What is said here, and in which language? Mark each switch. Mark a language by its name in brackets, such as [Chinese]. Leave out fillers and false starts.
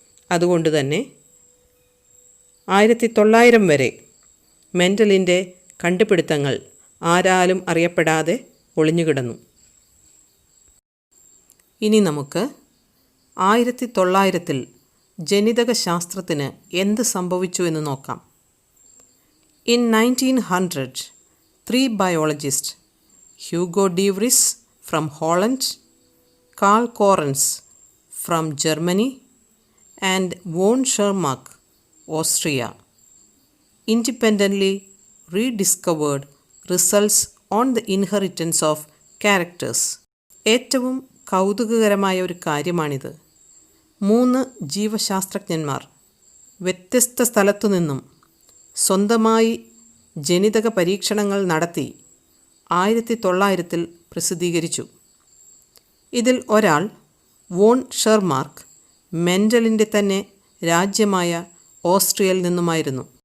[Malayalam] അതുകൊണ്ട് തന്നെ 1900 വരെ മെൻഡലിൻ്റെ കണ്ടുപിടുത്തങ്ങൾ ആരാലും അറിയപ്പെടാതെ ഒളിഞ്ഞുകിടന്നു. ഇനി നമുക്ക് 1900 ജനിതകശാസ്ത്രത്തിന് എന്ത് സംഭവിച്ചു എന്ന് നോക്കാം. [English] In 1900, 3 biologists, Hugo de Vries from Holland, Karl Correns from Germany, and von Schermark, Austria, independently rediscovered results on the inheritance of characters. [Malayalam] ഏറ്റവും കൗതുകകരമായ ഒരു കാര്യമാണിത്. 3 ജീവശാസ്ത്രജ്ഞന്മാർ വ്യത്യസ്ത സ്ഥലത്തു നിന്നും സ്വന്തമായി ജനിതക പരീക്ഷണങ്ങൾ നടത്തി 1900 പ്രസിദ്ധീകരിച്ചു. ഇതിൽ ഒരാൾ വോൺ ഷെർമാർക്ക് മെൻഡലിൻ്റെ തന്നെ രാജ്യമായ ഓസ്ട്രിയയിൽ നിന്നുമായിരുന്നു.